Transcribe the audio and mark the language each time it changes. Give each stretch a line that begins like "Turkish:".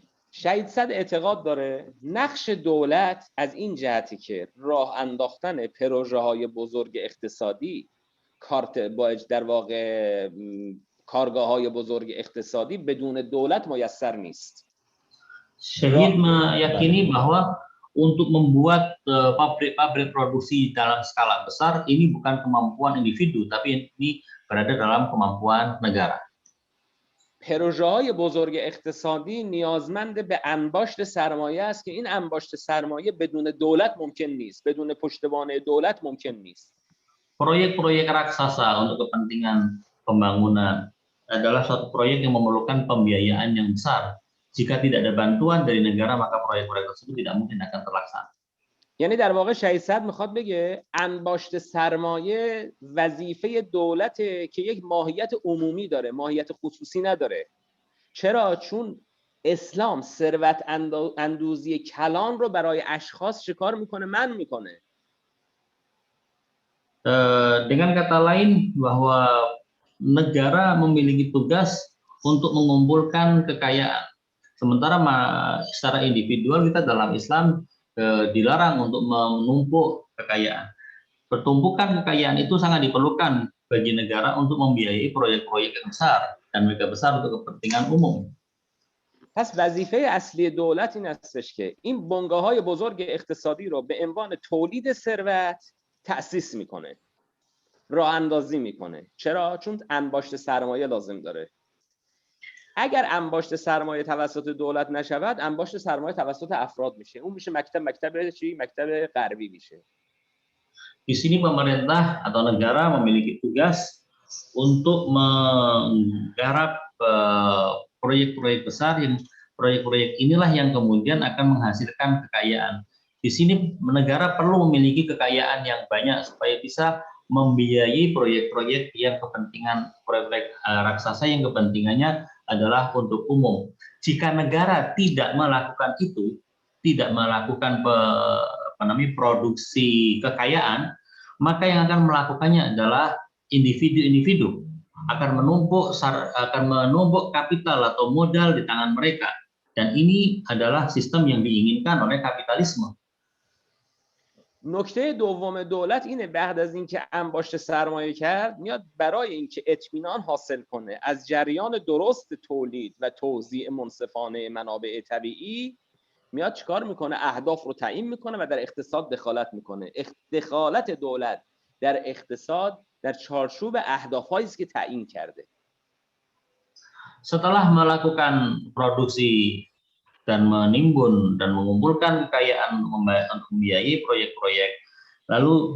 Persian: شهید صد اعتقاد داره نقش دولت از این جهتی که راه انداختن پروژه های بزرگ اقتصادی، در واقع کارگاه های بزرگ اقتصادی بدون دولت میسر نیست.
Indonesian: Syahid meyakini bahwa untuk membuat pabrik-pabrik produksi dalam skala besar ini bukan kemampuan individu, tapi ini berada dalam kemampuan negara.
Persian: پروژه‌های بزرگ اقتصادی نیازمند به انباشت سرمایه است که این انباشت سرمایه بدون دولت ممکن نیست، بدون پشتوانه دولت ممکن نیست.
Indonesian: Proyek-proyek raksasa untuk kepentingan pembangunan adalah suatu proyek yang memerlukan pembiayaan yang besar. Jika tidak ada bantuan dari negara, maka proyek-proyek tersebut tidak mungkin akan terlaksana.
Persian: یعنی در واقع شهید صدر میخواد بگه انباشت سرمایه وظیفه دولته که یک ماهیت عمومی داره، ماهیت خصوصی نداره. چرا؟ چون اسلام ثروت اندوزی کلان رو برای اشخاص شکار میکنه، منع میکنه.
Indonesian: Dengan kata lain bahwa negara memiliki tugas untuk mengumpulkan kekayaan. Sementara secara individual kita dalam Islam dilarang untuk menumpuk kekayaan. Pertumpukan kekayaan itu sangat diperlukan bagi negara untuk membiayai proyek-proyek yang besar dan mega besar untuk kepentingan umum.
Persian: پس وظیفه اصلی دولت این هستش که این بنگاه‌های بزرگ اقتصادی رو به عنوان تولید ثروت تأسیس میکنه. راه اندازی میکنه. چرا؟ چون انباشت سرمایه لازم داره. اگر انباشت سرمایه توسط dowlat نشود، انباشت سرمایه توسط افراد میشه. اون میشه مکتب چی؟ مکتب غربی میشه.
Indonesian: Di sini pemerintah atau negara memiliki tugas untuk menggarap proyek-proyek besar, yang proyek-proyek inilah yang kemudian akan menghasilkan kekayaan. Di sini negara perlu memiliki kekayaan yang banyak supaya bisa membiayai proyek-proyek yang kepentingan, proyek raksasa yang kepentingannya adalah untuk umum. Jika negara tidak melakukan itu, tidak melakukan produksi kekayaan, maka yang akan melakukannya adalah individu-individu, akan menumpuk kapital atau modal di tangan mereka, dan ini adalah sistem yang diinginkan oleh kapitalisme.
Persian: نکته دوم دولت اینه بعد از اینکه انباشت سرمایه کرد، میاد برای اینکه اطمینان حاصل کنه از جریان درست تولید و توزیع منصفانه منابع طبیعی، میاد چیکار میکنه؟ اهداف رو تعیین میکنه و در اقتصاد دخالت میکنه. دخالت دولت در اقتصاد در چارچوب اهدافهایی است که تعیین کرده.
Indonesian: Setelah melakukan produksi dan menimbun dan mengumpulkan kekayaan untuk membiayai proyek-proyek, lalu